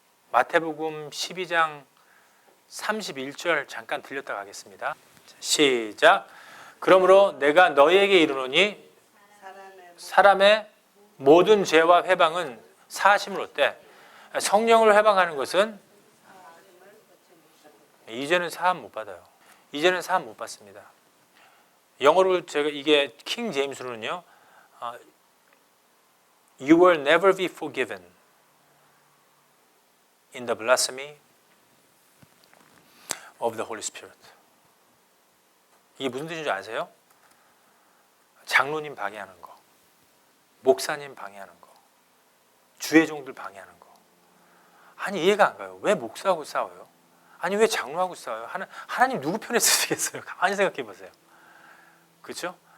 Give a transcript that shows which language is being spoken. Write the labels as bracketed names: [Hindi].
[Korean] 마태복음 12장 31절 잠깐 들렸다 가겠습니다. 시작. 그러므로 내가 너희에게 이르노니 사람의 모든 죄와 회방은 사하심을 얻되 성령을 회방하는 것은 이제는 사함 못 받아요. 이제는 사함 못 받습니다. 영어로 제가 이게 킹 제임스로는요, [English] You will never be forgiven in the blasphemy of the Holy Spirit. [Korean] 이게 무슨 뜻인지 아세요? 장로님 방해하는 거, 목사님 방해하는 거, 주의 종들 방해하는 거. 아니 이해가 안 가요. 왜 목사하고 싸워요? 아니 왜 장로하고 싸워요? 하나님 누구 편에 쓰시겠어요? 가만히 생각해 보세요. 그렇죠?